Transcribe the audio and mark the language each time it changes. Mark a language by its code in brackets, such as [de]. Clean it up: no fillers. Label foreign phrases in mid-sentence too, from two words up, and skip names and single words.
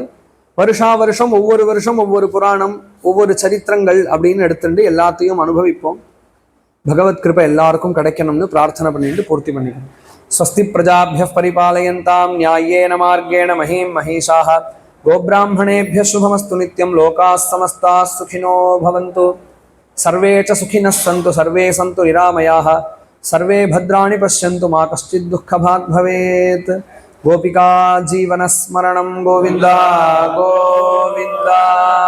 [ta] வருஷா வருஷம் ஒவ்வொரு புராணம், ஒவ்வொரு சரித்திரங்கள் அப்படின்னு எடுத்துட்டு எல்லாத்தையும் அனுபவிப்போம். பகவத் கிருபை எல்லாருக்கும் கிடைக்கணும்னு பிரார்த்தனை பண்ணிட்டு பூர்த்தி பண்ணிக்கணும். [sa] स्वस्ति प्रजाभ्यः परिपालयन्तां न्यायेन मार्गेण महीं महीशाः गोब्राह्मणेभ्यः शुभमस्तु नित्यं लोकाः समस्ताः सुखिनो भवन्तु सर्वे च सुखिनः सन्तु सर्वे सन्तु निरामयाः सर्वे भद्राणि पश्यन्तु मा कश्चित् दुःखभाग् भवेत्। गोपिका जीवनस्मरणं गोविन्द गोविन्द।